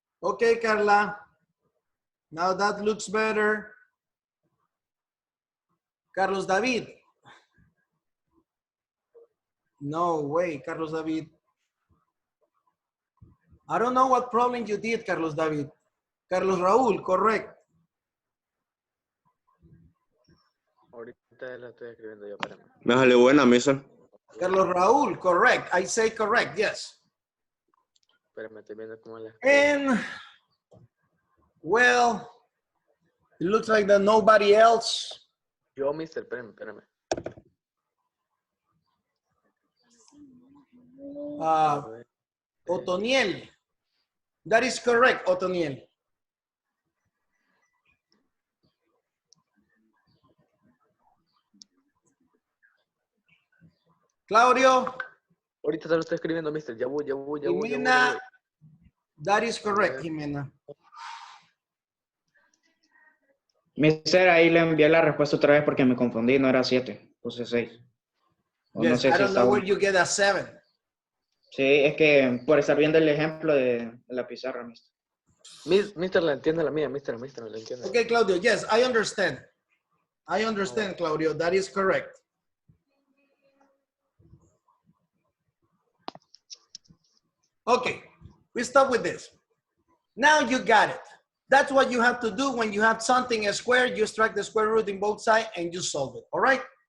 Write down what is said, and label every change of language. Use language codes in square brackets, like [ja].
[en] Okay, Carla. Now that looks better. Carlos David. No way, Carlos David. I don't know what problem you did, Carlos David. Carlos Raúl, correct. [es] Ahorita la estoy escribiendo yo, espérame. Me salió buena, mister. [en] Carlos Raúl, correct. I say correct, yes. [es] Espérame, estoy viendo cómo la escribo. [en] And, well, it looks like that nobody else. [es] Yo, mister, espérame. Otoniel. [en] That is correct, Otoniel. Claudio. [es] Ahorita se lo estoy escribiendo, mister. Ya voy. [en] Jimena. That is correct, Jimena. [es] Mister, ahí le envié la respuesta otra vez porque me confundí, no era 7, puse 6. [en] Yes, [es] no sé [en] I [es] si [en] don't [es] está [en] know where [es] bueno. [en] you get a 7. [es] Sí, es que por estar viendo el ejemplo de la pizarra, mister. Mister, la entiende la mía, mister, no la entiende. [en] Okay, Claudio, yes, I understand. I understand, Claudio, that is correct. Okay, we stop with this. Now you got it. That's what you have to do when you have something a square, you extract the square root in both sides and you solve it, all right?